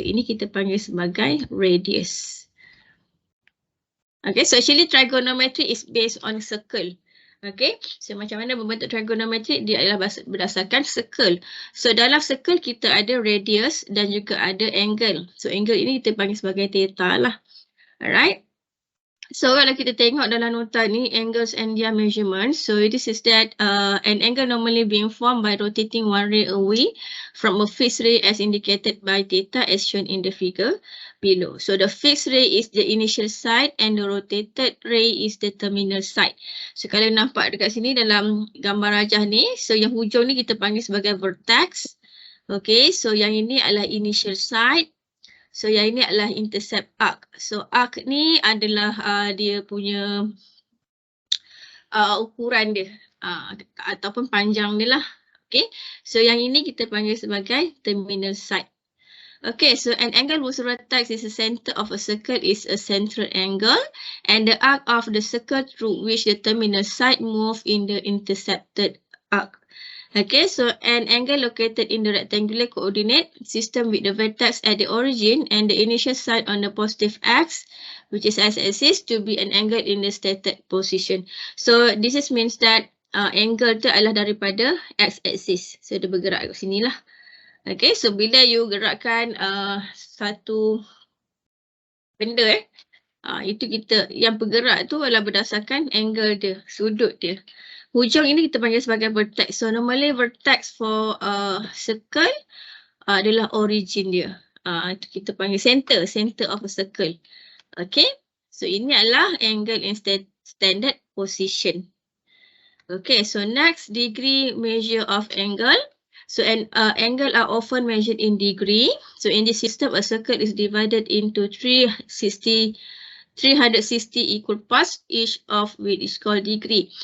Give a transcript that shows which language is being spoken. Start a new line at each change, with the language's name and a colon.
Malay: Ini kita panggil sebagai radius.
English: Okay, so actually trigonometry is based on circle.
Malay: Okay, so macam mana membentuk trigonometry? Dia adalah berdasarkan circle. So dalam circle kita ada radius dan juga ada angle. So angle ini kita panggil sebagai theta lah. Alright. So kalau kita tengok dalam nota ni,
English: angles and their measurements. So this is that an angle normally being formed by rotating one ray away from a fixed ray as indicated by theta as shown in the figure below. So the fixed ray is the initial side and the rotated ray is the terminal side.
Malay: So kalau nampak dekat sini dalam gambar rajah ni, so yang hujung ni kita panggil sebagai vertex. Okay, so yang ini adalah initial side. So yang ini adalah intercept arc. So arc ni adalah dia punya ukuran dia ataupun panjang dia lah. Okay, so yang ini kita panggil sebagai terminal side.
English: Okay, so an angle whose vertex is the center of a circle is a central angle and the arc of the circle through which the terminal side move in the intercepted arc. Okay, so an angle located in the rectangular coordinate system with the vertex at the origin and the initial side on the positive x, which is x-axis, to be an angle in the stated position. So this is means that angle
Malay: tu adalah daripada
English: x-axis.
Malay: So dia bergerak ke sini lah. Okay, so bila you gerakkan satu benda itu kita yang bergerak tu adalah berdasarkan angle dia, sudut dia. Hujung ini kita panggil sebagai vertex. So normally vertex for circle adalah origin dia. Itu kita panggil
English: center of a circle.
Malay: Okay. So ini adalah angle in standard position.
English: Okay. So next, degree measure of angle. So an angle are often measured in degree. So in this system, a circle is divided into 360 equal parts, each of which is called degree.